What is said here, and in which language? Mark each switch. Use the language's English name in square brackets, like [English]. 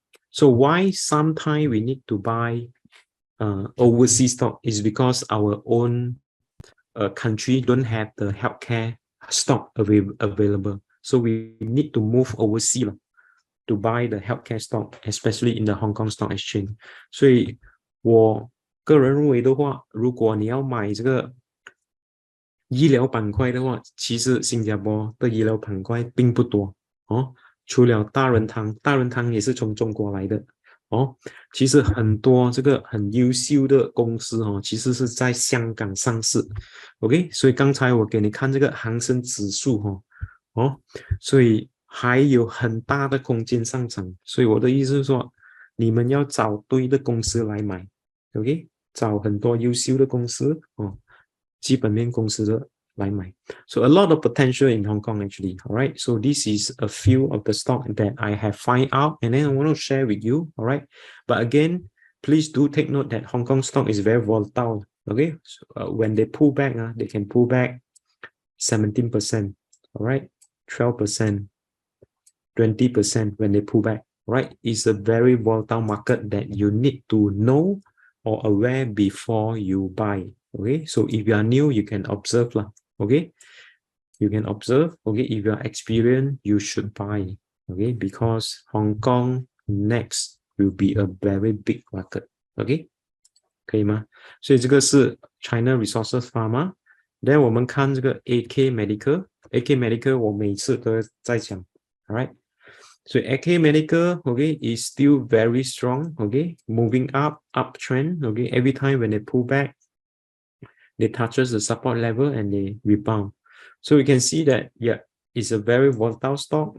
[English] So why sometimes we need to buy overseas stock is because our own country don't have the healthcare stock available. So we need to move overseas to buy the healthcare stock, especially in the Hong Kong Stock Exchange. [Chinese] 所以我个人认为的话，如果你要买这个医疗板块的话，其实新加坡的医疗板块并不多哦。除了大润汤也是从中国来的哦。其实很多这个很优秀的公司哦，其实是在香港上市。 OK， 所以刚才我给你看这个恒生指数所以还有很大的空间上涨。所以我的意思是说，你们要找对的公司来买 ，OK， 找很多优秀的公司基本面公司的来买。 [English] So a lot of potential in Hong Kong actually. All right. So this is a few of the stock that I have find out, and then I want to share with you. All right. But again, please do take note that Hong Kong stock is very volatile. Okay. So, when they pull back, they can pull back 17%. All right. 12%, 20% when they pull back. Right. It's a very volatile market that you need to know or aware before you buy. Okay, so if you are new, you can observe lah. Okay, you can observe. Okay, if you are experienced, you should buy. Okay, because Hong Kong next will be a very big market. [Chinese] Okay, 可以吗？所以这个是 China Resources Pharma。 Then 我们看这个 AK Medical。AK Medical 我每次都在讲。 [English] All right. So AK Medical, okay, is still very strong, okay, moving uptrend, okay. Every time when they pull back, they touches the support level and they rebound. So we can see that, yeah, it's a very volatile stock.